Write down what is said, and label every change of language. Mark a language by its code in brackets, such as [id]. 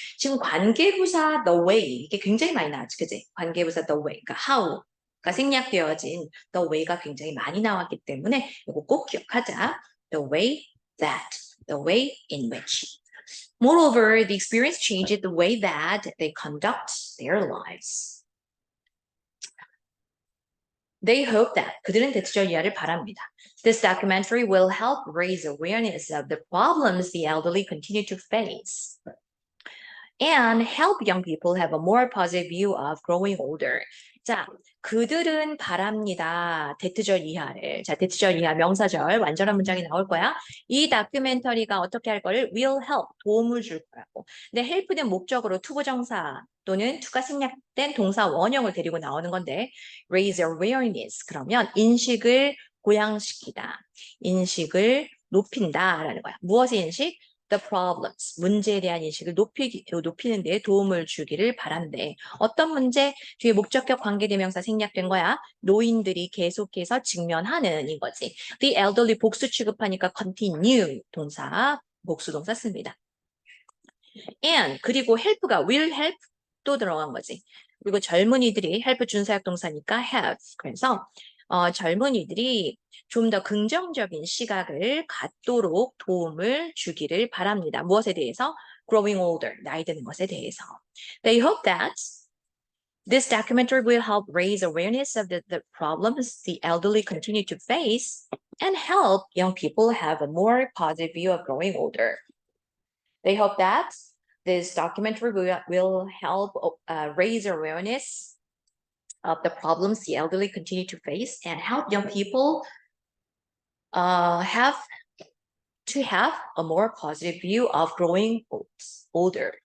[ko] 지금 관계부사 the way, 이게 굉장히 많이 나왔지, 그지? 관계부사 the way, 그러니까 how가 생략되어진 the way가 굉장히 많이 나왔기 때문에 이거 꼭 기억하자. [en] The way that, the way in which. Moreover, the experience changed the way that they conduct their lives. They hope that [ko] 그들은 대투절 이하를 바랍니다. [en] This documentary will help raise awareness of the problems the elderly continue to face and help young people have a more positive view of growing older. [ko] 자, 그들은 바랍니다. 대투절 이하를. 자, 대투절 이하 명사절 완전한 문장이 나올 거야. 이 다큐멘터리가 어떻게 할 거를 will help, 도움을 줄 거라고. 근데 help는 목적으로 투부정사 또는 to가 생략된 동사 원형을 데리고 나오는 건데 raise awareness, 그러면 인식을 고양시키다. 인식을 높인다라는 거야. 무엇의 인식? The problems, 문제에 대한 인식을 높이는 데 도움을 주기를 바란대. 어떤 문제? 뒤에 목적격 관계대명사 생략된 거야. 노인들이 계속해서 직면하는 이거지. The elderly 복수 취급하니까 continue 동사, 복수동사 씁니다. And 그리고 help가 will help 또 들어간 거지. 그리고 젊은이들이 help 준사역 동사니까 have. 그래서 젊은이들이 좀 더 긍정적인 시각을 갖도록 도움을 주기를 바랍니다. 무엇에 대해서? [en] Growing older, [ko] 나이 드는 것에 대해서. [en] They hope that this documentary will help raise awareness of the problems the elderly continue to face and help young people have a more positive view of growing older. They hope that this documentary will help raise awareness of the problems the elderly continue to face and help young people have a more positive view of growing older.